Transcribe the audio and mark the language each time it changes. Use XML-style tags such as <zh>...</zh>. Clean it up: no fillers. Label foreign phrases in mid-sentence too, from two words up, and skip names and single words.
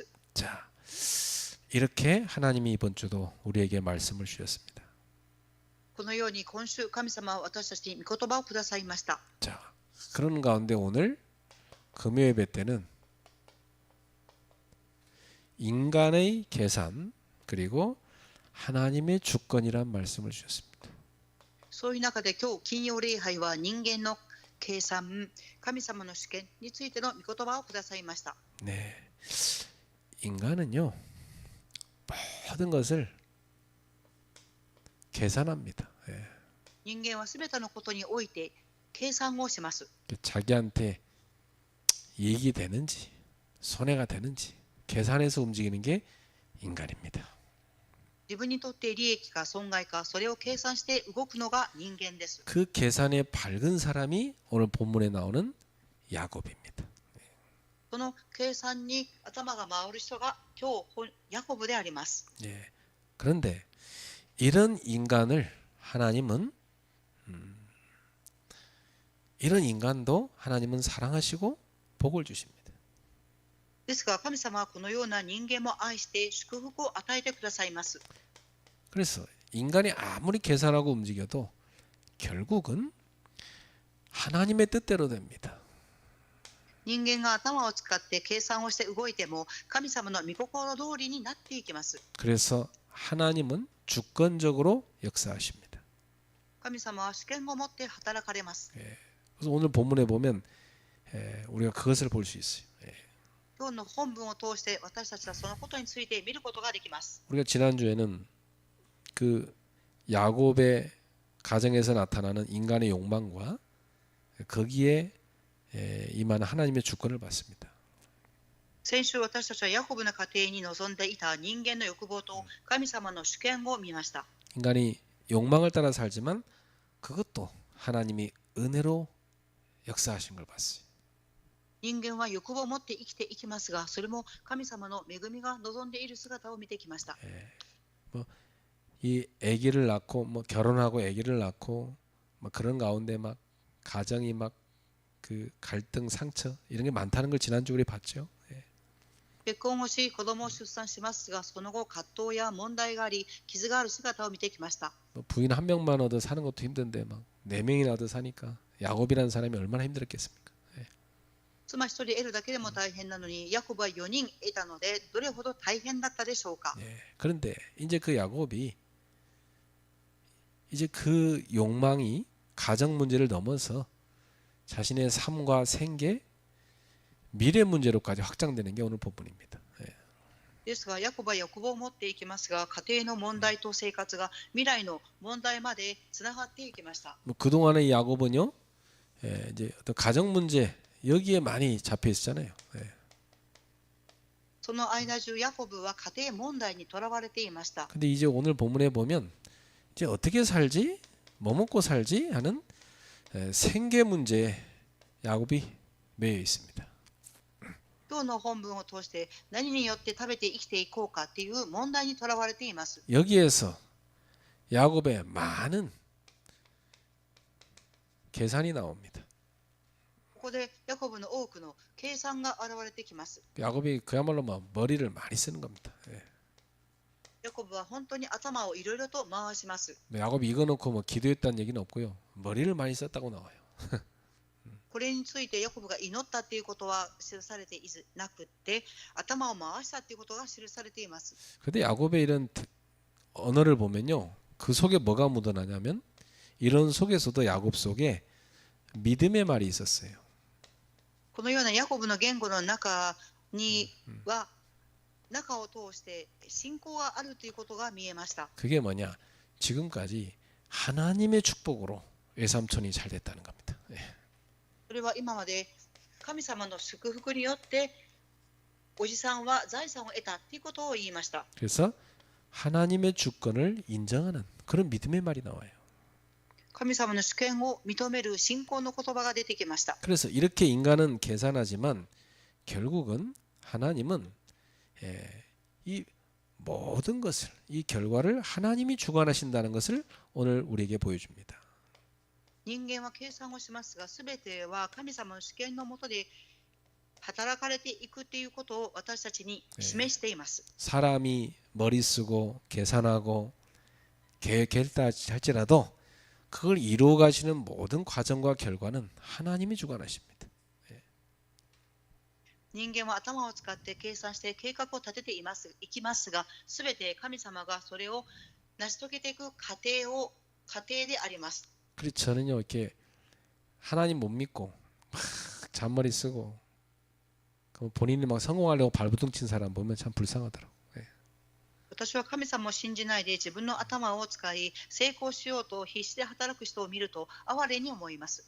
<ko>자, 이렇게 하나님이 이번 주도 우리에게 말씀을 주셨습니다.</ko> <ja>このように今週神様は私たちに御言葉をくださいました。</ja> <ko>자, 그런 가운데 오늘 금요 예배 때는 인간의 계산 그리고 하나님의 주권이란 말씀을 주셨습니다.</ko> <ja>そういう中で今日金曜礼拝は人間の計算、神様の主権についての御言葉をくださいました。</ja> <ko>네, 인간은요 모든 것을 계산합니다. 예.</ko> <ja>人間はすべてのことにおいて計算をします。</ja> <ko>자기한테 이익이 되는지 손해가 되는지 계산해서 움직이는 게 인간입니다.</ko> <ja>自分にとって利益か損害かそれを計算して動くのが人間です。</ja> <ko>그 계산에 밝은 사람이 오늘 본문에 나오는 야곱입니다.</ko> <ja>その計算に頭が回る人が今日ヤコブであります。</ja> <ko>예. 그런데 이런 인간을 하나님은 이런 인간도 하나님은 사랑하시고 복을 주십니다.</ko> <ja>ですが神様はこのような人間も愛して祝福を与えてくださいます。</ja> <ko>그래서 인간이 아무리 계산하고 움직여도 결국은 하나님의 뜻대로 됩니다.</ko> <ja>人間が頭を使って計算をして動いても神様の御心通りになっていきます。</ja> <ko>그래서 하나님은 주권적으로 역사하십니다.</ko> <ja>神様は主権を持って働かれます。</ja> <ko>그래서 오늘 본문에 보면 우리가 그것을 볼 수 있어요.</ko> <ja>今日の本文を通して私たちはそのことについて見ることができます。</ja> <ko>우리가 지난주에는 그 야곱의 가정에서 나타나는 인간의 욕망과 거기에 임하는 하나님의 주권을 봤습니다.</ko> <ja>先週私たちはヤコブの家庭に臨んでいた人間の欲望と神様の主権を見ました。</ja> <ko>인간이 욕망을 따라 살지만 그것도 하나님이 은혜로 역사하신 걸 봤어요.</ko> <ja>人間は欲望を持って生きていきますが、それも神様の恵みが望んでいる姿を見てきました。</ja> <ko>이 아기를 낳고 뭐 결혼하고 아기를 낳고 막 그런 가운데 막 가정이 막 그 갈등 상처 이런 게 많다는 걸 지난주 우리 봤죠.</ko> <ja>結婚をし、子供を出産しますが、その後葛藤や問題があり、傷がある姿を見てきました。</ja> <ko>뭐 부인 한 명만 얻어 사는 것도 힘든데 막 네 명이나 얻어 사니까 야곱이라는 사람이 얼마나 힘들었겠습니까?</ko> <ja>妻一人得るだけでも大変なのに、ヤコブは4人得たので、どれほど大変だったでしょうか。</ja> <ko>그런데 이제 그 야곱이 이제 그 욕망이 가정 문제를 넘어서 자신의 삶과 생계, 미래 문제로까지 확장되는 게 오늘 본문입니다.</ko> <ja>ですが、ヤコブは欲望を持っていきますが、家庭の問題と生活が未来の問題までつながっていきました。</ja> <ko>뭐 그동안의 야곱은요, 이제 어떤 가정 문제 여기에 많이 잡혀 있었잖아요.</ko> <ja>その間中、ヤコブは家庭問題にとらわれていました。</ja> <ko>근데 이제 오늘 본문에 보면 이제 어떻게 살지, 뭐 먹고 살지 하는 생계 문제에 야곱이 매여 있습니다.</ko> <ja>今日の本文を通して何によって食べて生きていこうかっていう問題にとらわれています。</ja> <ko>여기에서 야곱의 많은 계산이 나옵니다.</ko> <ja>ここでヤコブの多くの計算が現れてきます。</ja> <ko>야곱이 그야말로 막 머리를 많이 쓰는 겁니다.</ko> <ja>ヤコブは本当に頭をいろいろと回します。</ja> <ko>야곱이 이거 놓고 뭐 기도했다는 얘기는 없고요. 머리를 많이 썼다고 나와요.</ko> <ja>これについてヤコブが祈ったっていうことは記されていなくて、頭を回したっていうことが記されています。</ja> <ko>근데 야곱의 이런 언어를 보면요, 그 속에 뭐가 묻어나냐면 이런 속에서도 야곱 속에 믿음의 말이 있었어요.</ko> <ja>このようなヤコブの言語の中には、中を通して信仰があるということが見えました。</ja> <ko>그게 뭐냐? 지금까지 하나님의 축복으로 외삼촌이 잘 됐다는 겁니다.</ko> <ja>それは今まで神様の祝福によっておじさんは財産を得たということを言いました。</ja> <ko>그래서 하나님의 주권을 인정하는 그런 믿음의 말이 나와요.</ko> <ja>神様の主権を認める信仰の言葉が出てきました。</ja> <ko>그래서 이렇게 인간은 계산하지만 결국은 하나님은 이 모든 것을, 이 결과를 하나님이 주관하신다는 것을 오늘 우리에게 보여줍니다.</ko> <ja>人間は計算をしますが、すべては神様の主権の下で働かれていくということを私たちに示しています。</ja> <ko>사람이 머리 쓰고 계산하고 계획했다 할지라도 그걸 이루어 가시는 모든 과정과 결과는 하나님이 주관하십니다.</ko> <ja>人間は頭を使って計算して計画を立てていきますが、すべて神様がそれを成し遂げていく過程であります。</ja> <ko>그래서 저는요 이렇게 하나님 못 믿고 막 잔머리 쓰고 본인이 막 성공하려고 발버둥 친 사람 보면 참 불쌍하더라고.</ko> <ja>私は神様を信じないで自分の頭を使い成功しようと必死で働く人を見ると哀れに思います。</ja>